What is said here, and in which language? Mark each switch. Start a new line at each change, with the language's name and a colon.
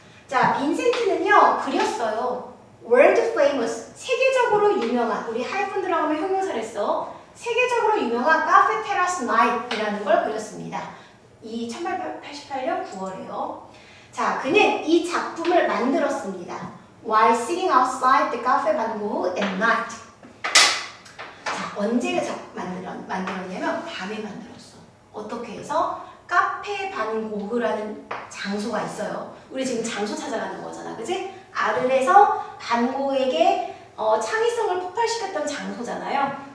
Korean: 자, 빈센트는요 그렸어요. world famous, 세계적으로 유명한, 우리 하이픈 들어가면 형용사를 했어. 세계적으로 유명한 카페 테라스 나이트라는 걸 그렸습니다. 이 1888년 9월에요. 자, 그는 이 작품을 만들었습니다.
English: While sitting outside the cafe van Gogh at night.
Korean: 자, 언제 만들었냐면 밤에 만들었어. 어떻게 해서? 카페 반 고흐라는 장소가 있어요. 우리 지금 장소 찾아가는 거잖아, 그치? 아르에서 반 고흐에게 창의성을 폭발시켰던 장소잖아요.